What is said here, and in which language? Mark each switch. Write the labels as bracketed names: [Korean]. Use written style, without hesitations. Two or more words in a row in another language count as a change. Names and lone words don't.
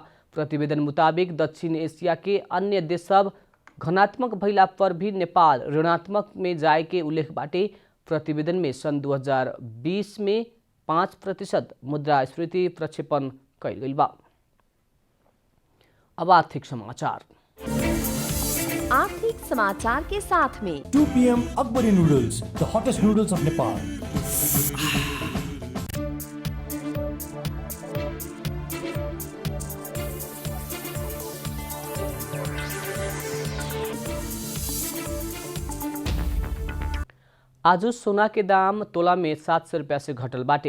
[Bhojpuri] प्रतिवेदन मुताबिक दक्षिण एशिया के अन्य देश सब घनात्मक भइला पर भी नेपाल ऋणात्मक में जाए के उल्लेख बाटे। प्रतिवेदन में सन 2020 में 5% मुद्रास्फीति प्रक्षेपण कैल गई बा। अब आर्थिक समाचार के साथ में [English] 2 PM Akbari noodles, the hottest noodles of Nepal. [Bhojpuri] आज सोना के दाम तोला में 700 रुपया से घटल बाटे।